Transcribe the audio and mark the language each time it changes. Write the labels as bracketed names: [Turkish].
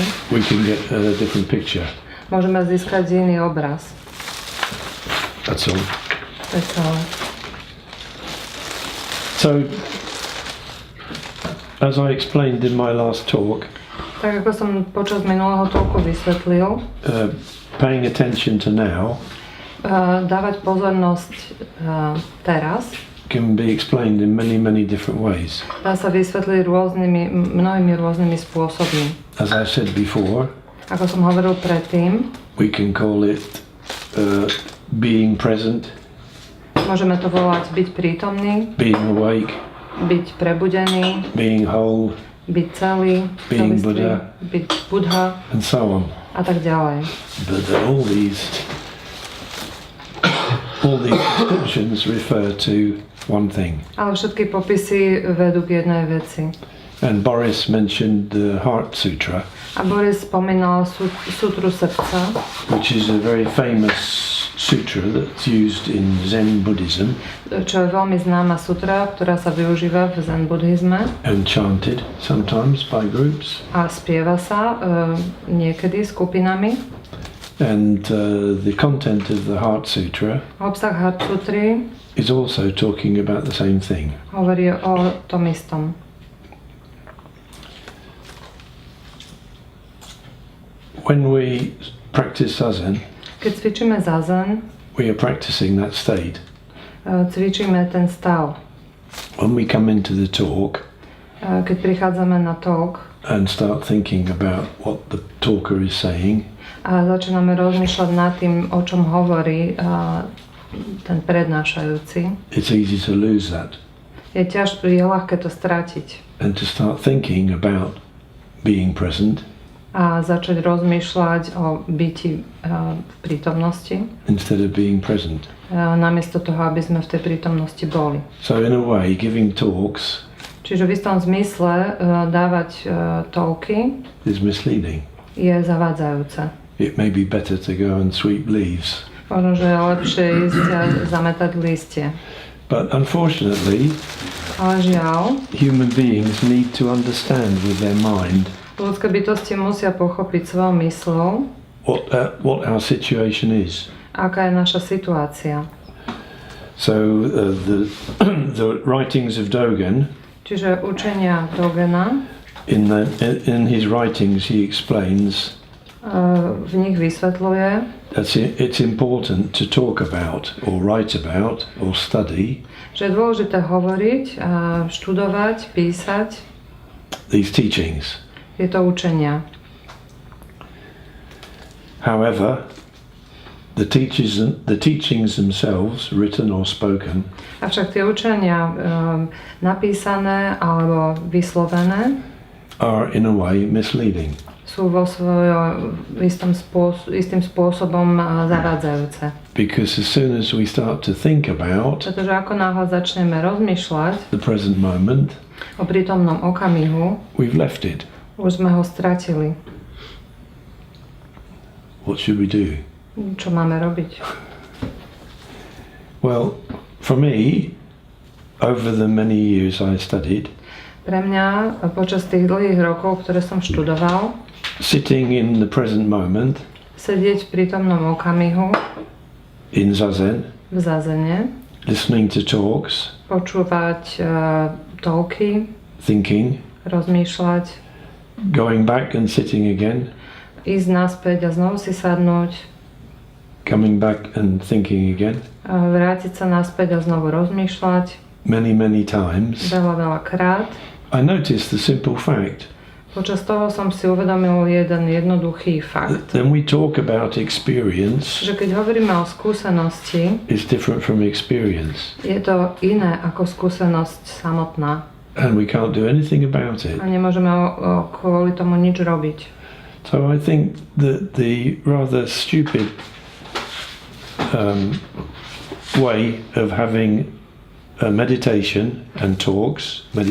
[English] We can get a different picture. [Slovak] Môžeme získať iný obraz. [English] That's all. [Slovak] To je celé. [English] So, as I explained in my last talk, [Slovak] Tak ako som počas minulého talku vysvetlil, [English] paying attention to now [Slovak] dávať pozornosť teraz [English] can be explained in many different ways. [Slovak] dá sa vysvetliť mnohými rôznymi spôsobmi. [English] As I said before, [Slovak] Ako som hovoril predtým, [English] we can call it being present, [Slovak] môžeme to volať byť prítomný, [English] being awake, [Slovak] byť prebudený, [English] being whole, [Slovak] byť celý, [English] being [Slovak] celistvý, [English] Buddha, [Slovak] byť Buddha [English] and so on. [Slovak] a tak ďalej. [English] But all these descriptions refer to one thing. [Slovak] Ale všetky popisy vedú k jednej veci. [English] And Boris mentioned the Heart Sutra, [Slovak] A Boris spomínal sutru srdca, [English] which is a very famous sutra that's used in Zen Buddhism [Slovak] čo je veľmi známa sutra, ktorá sa využíva v Zen buddhizme [English] and chanted sometimes by groups. [Slovak] a spieva sa niekedy skupinami. [English] And the content of the Heart Sutra [Slovak] Obsah Heart Sutry [English] is also talking about the same thing. [Slovak] hovorí o tom istom. [English] When we practice Zazen, [Slovak] Keď cvičíme Zazen, [English] we are practicing that state. [Slovak] cvičíme ten stav. [English] When we come into the talk [Slovak] Keď prichádzame na talk [English] and start thinking about what the talker is saying, [Slovak] a začíname rozmýšľať nad tým, o čom hovorí ten prednášajúci, [English] it's easy to lose that [Slovak] je ľahké to stratiť [English] and to start thinking about being present [Slovak] a začať rozmýšľať o byti v prítomnosti, [English] instead of being present. [Slovak] namiesto toho, aby sme v tej prítomnosti boli. [English] So in a way, giving talks [Slovak] Čiže v istom zmysle dávať talky [English] is misleading. [Slovak] je zavádzajúce. [English] It may be better to go and sweep leaves. [Slovak] Možno, že je lepšie ísť a zametať listie. [English] But unfortunately, [Slovak] ale žiaľ, [English] human beings need to understand with their mind [Slovak] ľudské bytosti musia pochopiť svojou mysľou, [English] what our situation is. [Slovak] Aká je naša situácia. [English] So the writings of Dogen, [Slovak] čiže učenia Dogena, [English] in his writings he explains [Slovak] v nich vysvetľuje, [English] that it's important to talk about or write about or study, [Slovak] že je dôležité hovoriť, študovať, písať [English] these teachings. [Slovak] Tieto učenia. [English] However, the teachings themselves, written or spoken, [Slovak] avšak tie učenia napísané alebo vyslovené [English] are in a way misleading. [Slovak] Sú vo svojom istým spôsobom zavádzajúce. [English] Because as soon as we start to think about [Slovak] pretože ako náhle začneme rozmýšľať [English] the present moment, [Slovak] o prítomnom okamihu, [English] we've left it. [Slovak] Už sme ho stratili. [English] What should we do? [Slovak] Čo máme robiť? [English] Well, for me, over the many years I studied, [Slovak] pre mňa počas tých dlhých rokov, ktoré som študoval, [English] sitting in the present moment, [Slovak] sedieť v prítomnom okamihu, [English] in Zazen, [Slovak] v Zazene, [English] listening to talks, [Slovak] počúvať talky, [English] thinking, [Slovak] rozmýšľať, [English] going back and sitting again, [Slovak] ísť naspäť a znovu si sadnúť, [English] coming back and thinking again, [Slovak] vrátiť sa naspäť a znovu rozmýšľať, [English] many times, [Slovak] veľa krát. [English] I noticed the simple fact. [Slovak] Počas toho som si uvedomil jeden jednoduchý fakt. [English] When we talk about experience, [Slovak] že keď hovoríme o skúsenosti, [English] it's different from experience. [Slovak] Je to iné ako skúsenosť samotná. [English] And we can't do anything about it. [Slovak] A nemôžeme kvôli tomu nič robiť. [English] So I think that the rather stupid way of having a meditation and talks.